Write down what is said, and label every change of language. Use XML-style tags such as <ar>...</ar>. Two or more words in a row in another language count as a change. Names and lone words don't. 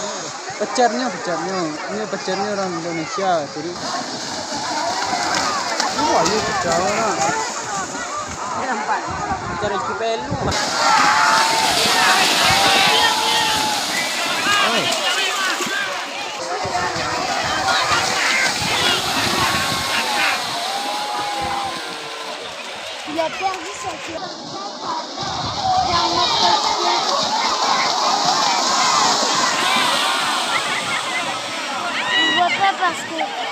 <id>Pecernya. Ini pecernya orang Indonesia. Jadi, wah ini pecer lah. Nampak. Pecer Cipelu.</id> <fr>Il a perdu sa clé. Il voit pas parce que...</fr>